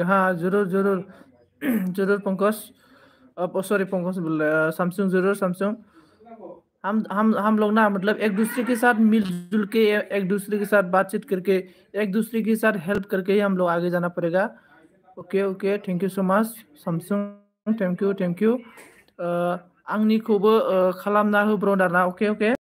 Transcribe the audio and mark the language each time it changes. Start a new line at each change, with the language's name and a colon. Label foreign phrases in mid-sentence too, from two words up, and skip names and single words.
Hindi: हाँ जरूर जरूर। जरूर पंकज। अब सॉरी पंकज बोल रहा है सैमसंग, जरूर सैमसंग। हम लोग ना मतलब एक दूसरे के साथ मिलजुल के, एक दूसरे के साथ बातचीत करके, एक दूसरे के साथ हेल्प करके ही हम लोग आगे जाना पड़ेगा।
English: okay okay, thank you so much Samsung, thank you.
Bodo: आंनिखौबो खालामना हो ब्रदारना।
English: okay okay.